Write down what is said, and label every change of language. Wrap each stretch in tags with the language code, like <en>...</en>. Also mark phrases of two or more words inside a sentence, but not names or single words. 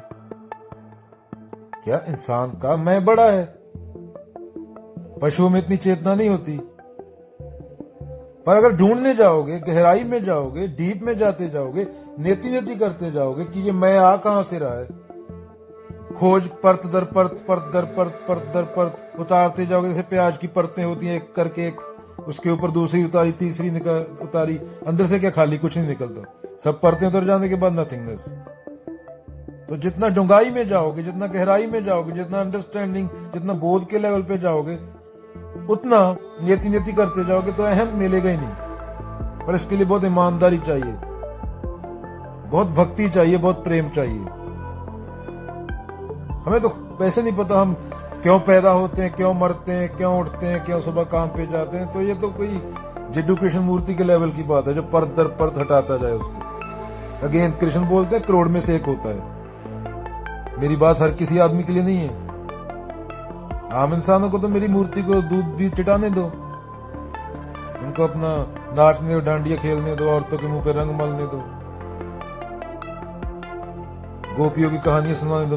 <hi>क्या इंसान का मैं बड़ा है? पशुओं में इतनी चेतना नहीं होती। पर अगर ढूंढने जाओगे, गहराई में जाओगे, डीप में जाते जाओगे, नेति नेति करते जाओगे कि ये मैं आ कहां से रहा है, खोज परत दर परत, परत दर परत, परत दर परत उतारते जाओगे। जैसे प्याज की परतें होती हैं, एक करके एक, उसके ऊपर दूसरी उतारी, तीसरी उतारी, अंदर से क्या खाली कुछ नहीं निकलता। सब परतें उतर जाने के बाद नथिंगनेस। तो जितना डूंगाई में जाओगे, जितना गहराई में जाओगे, जितना अंडरस्टैंडिंग, जितना बोध के लेवल पे जाओगे, उतना नेति नेति करते जाओगे तो अहम मिलेगा ही नहीं। पर इसके लिए बहुत ईमानदारी चाहिए, बहुत भक्ति चाहिए, बहुत प्रेम चाहिए। हमें तो वैसे नहीं पता हम क्यों पैदा होते हैं, क्यों मरते हैं, क्यों उठते हैं, क्यों सुबह काम पे जाते हैं। तो ये तो कोई जिड्डू कृष्ण मूर्ति के लेवल की बात है जो परत दर परत हटाता जाए उसको। अगेन कृष्ण बोलते हैं करोड़ में से एक होता है। मेरी बात हर किसी आदमी के लिए नहीं है। आम इंसानों को तो मेरी मूर्ति को दूध भी चिटाने दो, उनको अपना नाचने और डांडिया खेलने दो, औरतों के मुंह पे रंग मलने दो, गोपियों की कहानियां सुनाने दो।</hi>